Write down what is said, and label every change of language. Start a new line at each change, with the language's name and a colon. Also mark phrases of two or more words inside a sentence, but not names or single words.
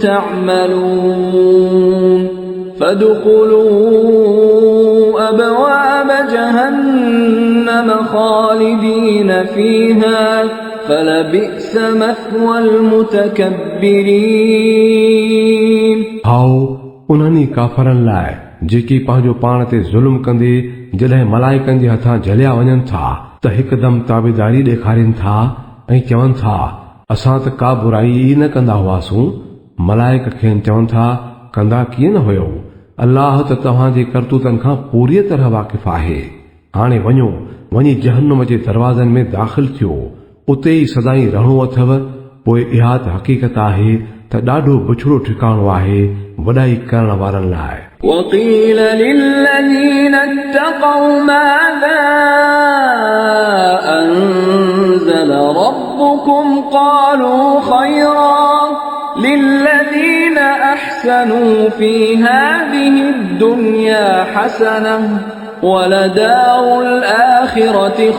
Arabic: تعملون فادخلوا أبواب جهنم خالدين فيها فلبئس مثوى المتكبرين
Sindhi: आओ उन्हनि काफ़रनि लाइ जेकी पंहिंजो पाण ते ज़ुल्म कंदे जॾहिं मलाइकनि जे हथां झलिया वञनि था त हिकदमि ताबेदारी ॾेखारीनि था ऐं चवनि था असां त का बुराई ई न कंदा हुआसीं। मलाइक खेनि चवनि था कंदा कीअं न हुयो, अल्लाह त तव्हांजे करतूतनि खां पूरी तरह वाक़िफ़ आहे। हाणे वञो वञी जहन्नुम जे दरवाज़नि में दाख़िल थियो, उते ई सदाई रहणो अथव। पोइ इहा त हक़ीक़त आहे त ॾाढो बुछड़ो ठिकाणो आहे वॾाई करण वारनि लाइ।
Arabic: وقيل للذين اتقوا ماذا أنزل ربكم قالوا خيرا للذين أحسنوا في هذه الدنيا حسنة ولدار الآخرة